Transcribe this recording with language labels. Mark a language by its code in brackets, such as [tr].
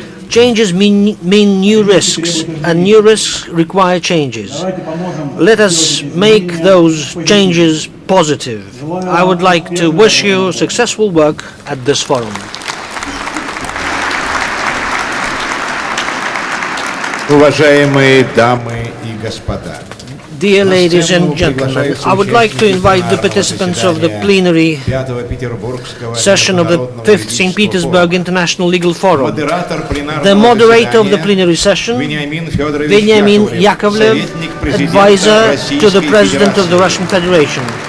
[en] Changes mean new risks, and new risks require changes. Let us make those changes positive. I would like to wish you successful work at this forum. [ru] Уважаемые дамы и господа, [en] Dear ladies and gentlemen, I would like to invite the participants of the plenary session of the 5th St. Petersburg International Legal Forum, the moderator of the plenary session, Veniamin Yakovlev, advisor to the President of the Russian Federation.